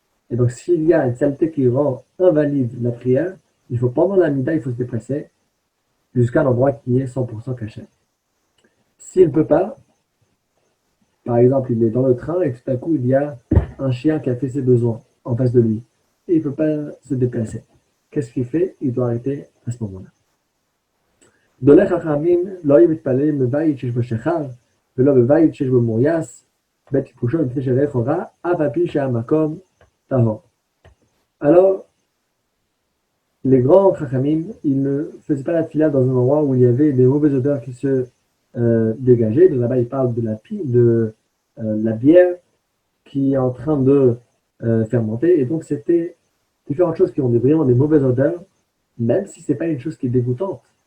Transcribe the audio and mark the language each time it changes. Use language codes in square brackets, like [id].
[fr] Et donc, s'il y a une saleté qui rend invalide la prière, il faut pendant la Hamida, il faut se déplacer jusqu'à un endroit qui est 100% caché. S'il ne peut pas, par exemple, il est dans le train et tout à coup, il y a un chien qui a fait ses besoins en face de lui et il ne peut pas se déplacer. Qu'est-ce qu'il fait? Il doit arrêter à ce moment-là. [he] גדולי חכמים לא היו מתפללים בבית שיש בו שכר ולא בבית שיש בו מוריס, בית טיפושו מפני שריח רע, אף על פי שהמקום טהור. [fr] Alors, les grands chachamim, ils ne faisaient pas la tefila dans un endroit où il y avait des mauvaises odeurs qui se dégageaient. Donc là-bas, ils parlent de la bière qui est en train de fermenter. Et donc, c'était différentes choses qui ont vraiment des mauvaises odeurs, même si ce n'est pas une chose qui est dégoûtante.